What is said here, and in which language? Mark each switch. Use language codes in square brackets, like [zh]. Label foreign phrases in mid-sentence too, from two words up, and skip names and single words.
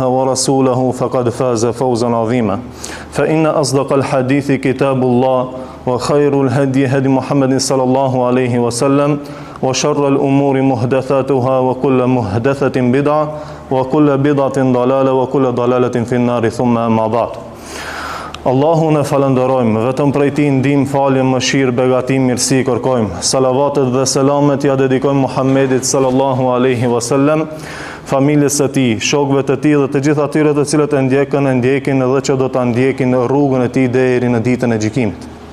[ar] ورسوله فقد فاز فوزا عظيما فإن أصدق الحديث كتاب الله وخير الهدي هدي محمد صلى الله عليه وسلم وشر الأمور محدثاتها وكل محدثة بدعة وكل بدعة ضلالة وكل ضلالة في النار ثم أما بعد [sq] Allahu në falenderojmë, vetëm prej Tij ndihmë, falje, mëshirë, begatim, mirësi kërkojmë. Salavatet dhe selamet ja dedikojmë Muhammedit [ar] صلى الله عليه وسلم, [sq] familjes së Tij, shokëve të Tij dhe të gjithë atyre të cilët e ndjekin dhe që do ta ndjekin në rrugën e Tij deri në ditën e gjykimit.